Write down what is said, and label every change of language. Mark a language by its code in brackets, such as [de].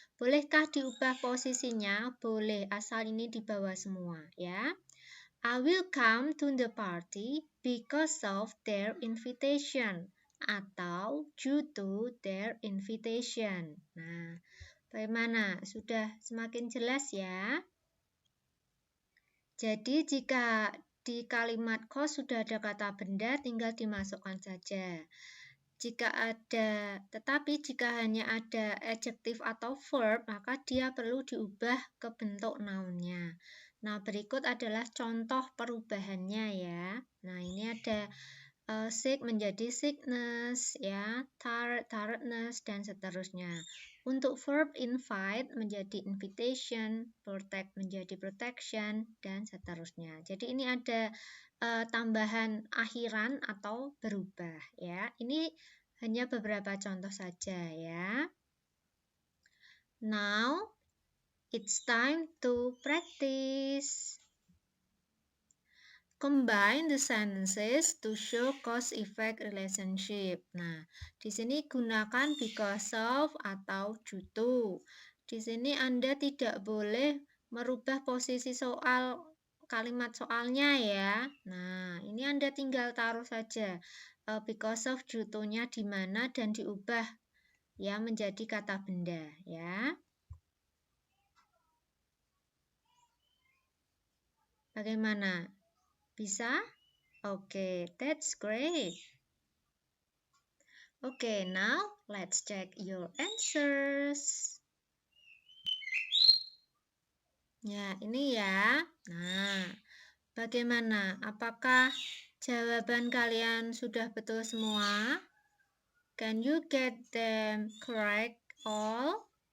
[id] Bolehkah diubah posisinya? Boleh, asal ini di bawah semua. [en] Ya, I will come to the party because of their invitation [id] atau [en] due to their invitation. [id] Nah, bagaimana? Sudah semakin jelas ya? Jadi jika di kalimat cause sudah ada kata benda, tinggal dimasukkan saja. Tetapi jika hanya ada adjektif atau verb, maka dia perlu diubah ke bentuk nounnya. Nah, berikut adalah contoh perubahannya ya. Nah, ini ada sick menjadi sickness, ya, tiredness, dan seterusnya. Untuk verb invite menjadi invitation, protect menjadi protection, dan seterusnya. Jadi ini ada tambahan akhiran atau berubah ya. Ini hanya beberapa contoh saja ya. [en] Now it's time to practice. Combine the sentences to show cause-effect relationship. [id] Nah, di sini gunakan because of atau due to. Di sini Anda tidak boleh merubah posisi soal kalimat soalnya ya. Nah, ini Anda tinggal taruh saja because of, due to-nya di mana dan diubah ya menjadi kata benda ya. Bagaimana? Bisa? [en] Okay, that's great. Okay, now let's check your answers. [id] Ya, ini ya. Nah, bagaimana? Apakah jawaban kalian sudah betul semua? [en] Can you get them correct all?